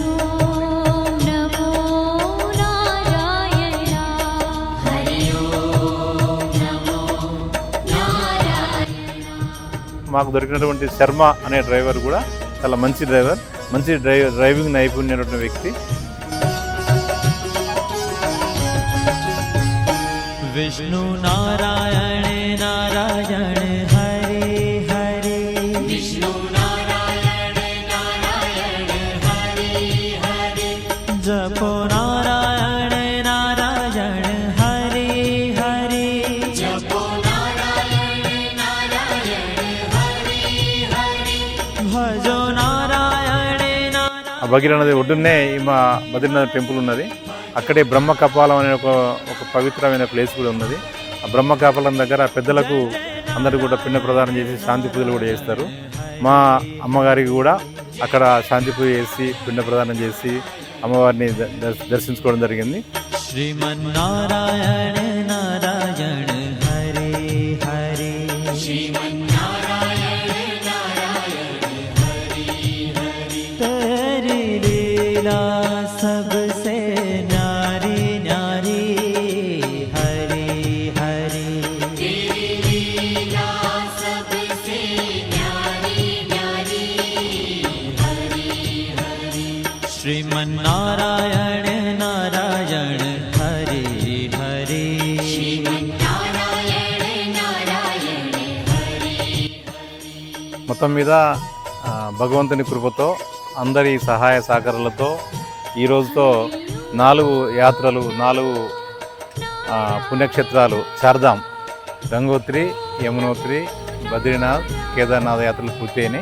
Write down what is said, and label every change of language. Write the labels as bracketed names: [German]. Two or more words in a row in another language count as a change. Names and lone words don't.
[Telugu] మాకు దొరికినటువంటి శర్మ అనే డ్రైవర్ కూడా చాలా మంచి డ్రైవర్, మంచి డ్రైవింగ్ నైపుణ్యమైన వ్యక్తి. [Hindi] विष्णु नारायण नारायण हरे हरे, विष्णु नारायण नारायण हरे हरे, जपो नारायण नारायण हरे हरे, जपो नारायण नारायण हरे हरे, भजो नारायण नारायण. [Telugu] భగీరథ నది ఒడ్డునే మా బద్రీనాథ్ టెంపుల్ ఉన్నది. అక్కడే బ్రహ్మ కపాలం అనే ఒక పవిత్రమైన ప్లేస్ కూడా ఉన్నది. ఆ బ్రహ్మ కపాలం దగ్గర పెద్దలకు అందరూ కూడా పిండ ప్రదానం చేసి శాంతి పూజలు కూడా చేస్తారు. మా అమ్మగారికి కూడా అక్కడ శాంతి పూజ చేసి పిండ ప్రదానం చేసి అమ్మవారిని దర్శించుకోవడం జరిగింది. [Hindi] श्रीमन्नारायण नारायण हरे हरे, श्रीमन्नारायण नारायण हरे हरे, तेरी लीला सबसे न्यारी न्यारी हरे हरे, तेरी लीला सबसे न्यारी न्यारी हरे हरे, श्रीमन्नारायण नारायण हरे हरे, श्रीमन्नारायण नारायण हरे. [Telugu] మొత్తం మీద భగవంతుని కృపతో అందరి సహాయ సహకారాలతో ఈ రోజుతో 4 యాత్రలు, 4 పుణ్యక్షేత్రాలు, చార్ధామ్, గంగోత్రి, యమునోత్రి, బద్రీనాథ్, కేదార్నాథ్ యాత్రలు పూర్తయినాయి.